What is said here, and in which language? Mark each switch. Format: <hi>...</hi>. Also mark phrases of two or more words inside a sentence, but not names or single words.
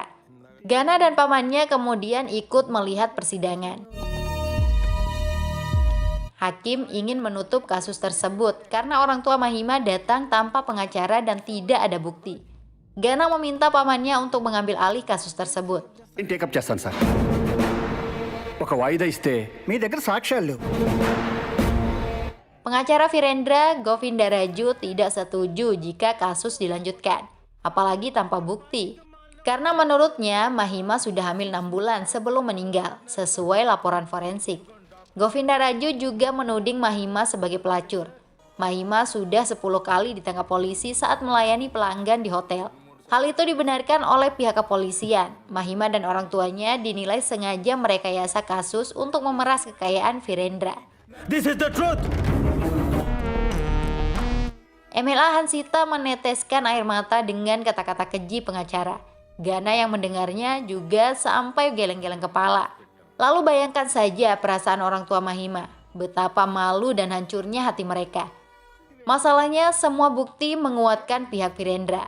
<id>Gana dan pamannya kemudian ikut melihat persidangan. Hakim ingin menutup kasus tersebut karena orang tua Mahima datang tanpa pengacara dan tidak ada bukti. Gana meminta pamannya untuk mengambil alih kasus tersebut.</id> <te>నేను టేకప్ చేస్తాను సార్ ఒక వాయిదా ఇస్తే మీ దగ్గర సాక్ష్యాలు లేవు.</te> <id>Pengacara Virendra, Govinda Raju, tidak setuju jika kasus dilanjutkan, apalagi tanpa bukti. Karena menurutnya Mahima sudah hamil 6 bulan sebelum meninggal, sesuai laporan forensik. Govinda Raju juga menuding Mahima sebagai pelacur. Mahima sudah 10 kali ditangkap polisi saat melayani pelanggan di hotel. Hal itu dibenarkan oleh pihak kepolisian. Mahima dan orang tuanya dinilai sengaja merekayasa kasus untuk memeras kekayaan Virendra.</id> <en>This is the truth.</en> <id>MLA Hansita meneteskan air mata dengan kata-kata keji pengacara. Gana yang mendengarnya juga sampai geleng-geleng kepala. Lalu bayangkan saja perasaan orang tua Mahima, betapa malu dan hancurnya hati mereka. Masalahnya semua bukti menguatkan pihak Virendra.</id>